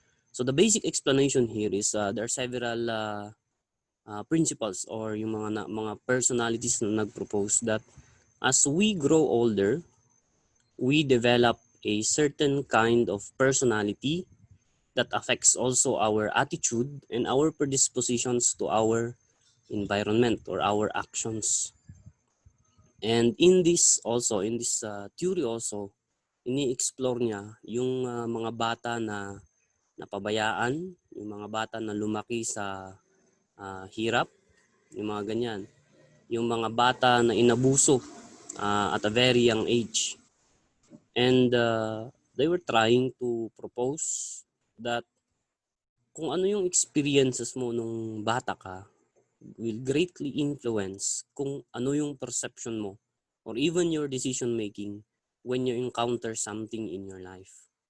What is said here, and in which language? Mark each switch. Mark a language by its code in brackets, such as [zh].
[en] So the basic explanation here is there are several principles or [tl] yung mga personalities na nag-propose [en] that as we grow older, we develop a certain kind of personality that affects also our attitude and our predispositions to our environment or our actions. And in this theory also, [tl] ini-explore niya yung mga bata na napabayaan, yung mga bata na lumaki sa hirap, yung mga ganyan. Yung mga bata na inabuso [en] at a very young age. And they were trying to propose that [tl] kung ano yung experiences mo nung bata ka [en] will greatly influence [tl] kung ano yung perception mo [en] or even your decision making when you encounter something in your life.